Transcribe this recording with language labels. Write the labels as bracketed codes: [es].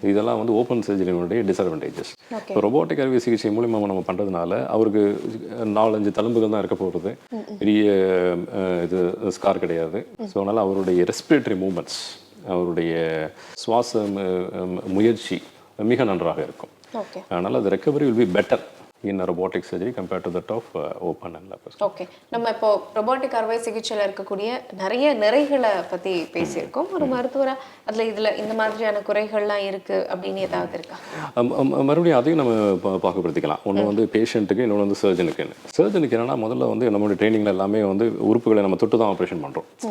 [ta] இதெல்லாம் வந்து open சர்ஜரியினுடைய disadvantages. இப்போ ரொபோட்டிக் அறுவை சிகிச்சை மூலியமாக நம்ம பண்ணுறதுனால அவருக்கு 4-5 தழும்புகள் தான் இருக்க போகிறது. பெரிய இது ஸ்கார் கிடையாது. ஸோ அதனால் அவருடைய ரெஸ்பிரேட்டரி மூமெண்ட்ஸ், அவருடைய சுவாச முயற்சி மிக நன்றாக இருக்கும். அதனால் அது [en] Recovery will be better in a robotic surgery compared to that of open and laparoscopy. [ta] Okay. நம்ம இப்போ ரொபோட்டிக் அறுவை சிகிச்சையில் இருக்கக்கூடிய நிறைய நிறைகளை பற்றி பேசியிருக்கோம். ஒரு மருத்துவரா இதில் இந்த மாதிரியான குறைகள்லாம் இருக்குது அப்படின்னு ஏதாவது இருக்கா? மறுபடியும் அதையும் நம்ம பாகுபடுத்திக்கலாம். ஒன்று வந்து பேஷண்ட்டுக்கு, இன்னொன்று வந்து சர்ஜனுக்கு என்னன்னா முதல்ல வந்து நம்மளுடைய ட்ரைனிங்கில் எல்லாமே வந்து உறுப்புகளை நம்ம தொட்டு தான் ஆப்ரேஷன் பண்ணுறோம்.